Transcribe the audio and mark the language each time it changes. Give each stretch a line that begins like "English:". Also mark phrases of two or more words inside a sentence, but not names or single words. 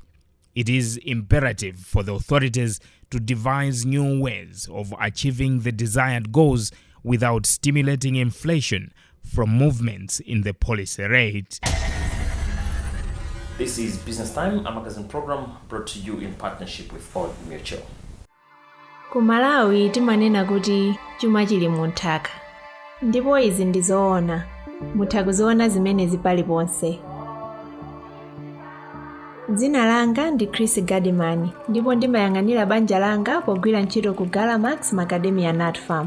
English: It is imperative for the authorities to devise new ways of achieving the desired goals without stimulating inflation from movements in the policy rate. This is Business Time, a magazine program brought to you in partnership with Old Mutual.
Nyanja: Ku Malawi timanena kuti chuma chili munthaka. Ndipo izi ndizoona. Mutha kuziona zimenezi paliponse. Dzina langa ndi Chris Gadimani, ndipo ndimayang'anira banja langa pogwira ntchito ku Galamax Macadamia Nut Farm.